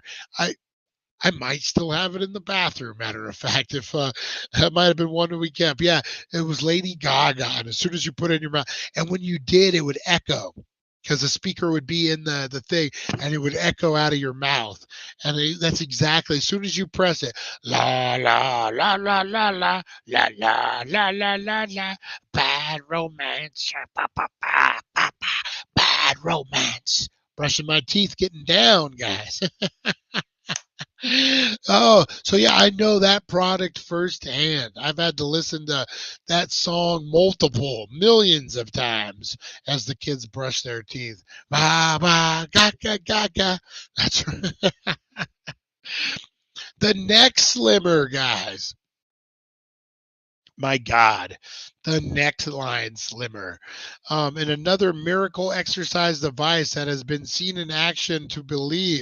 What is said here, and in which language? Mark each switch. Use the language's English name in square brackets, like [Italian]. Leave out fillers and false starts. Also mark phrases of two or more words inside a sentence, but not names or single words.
[English] I might still have it in the bathroom. Matter of fact, if that might have been one that we kept. Yeah, it was Lady Gaga, and as soon as you put it in your mouth, and when you did, it would echo because the speaker would be in the thing, and it would echo out of your mouth. And that's exactly as soon as you press it, la la la la la la la la la la la la, bad romance, ba, ba, ba, ba, ba, bad romance. Brushing my teeth, getting down, guys. Oh, so yeah, I know that product firsthand. I've had to listen to that song multiple millions of times as the kids brush their teeth. Ba ba ga ga ga ga. That's right. The neck slimmer, guys. My God, the neckline slimmer. And another miracle exercise device that has been seen in action to believe.